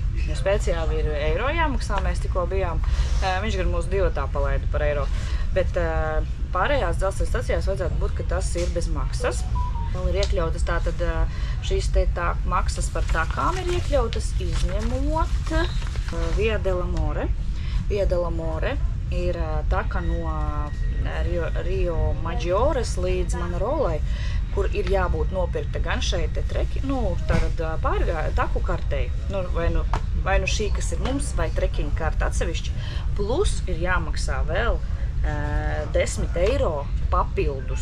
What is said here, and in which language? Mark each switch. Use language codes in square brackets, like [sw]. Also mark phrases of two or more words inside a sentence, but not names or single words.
[lv] Jo Spēcijā ir eiro jāmaksā, mēs tikko bijām. Viņš gan mūsu divatā palaida par eiro. Bet pārējās dzelzceļa stacijās vajadzētu būt, ka tas ir bez maksas. Vēl ir iekļautas tātad šīs te maksas par takām ir iekļautas izņemot Via della More. Via della More ir taka no Rio Maggiores līdz Manarolai, kur ir jābūt nopirkta gan šeit taku kartei, vai nu šī, kas ir mums, vai trekking karta atsevišķi, plus ir jāmaksā vēl 10 eiro papildus.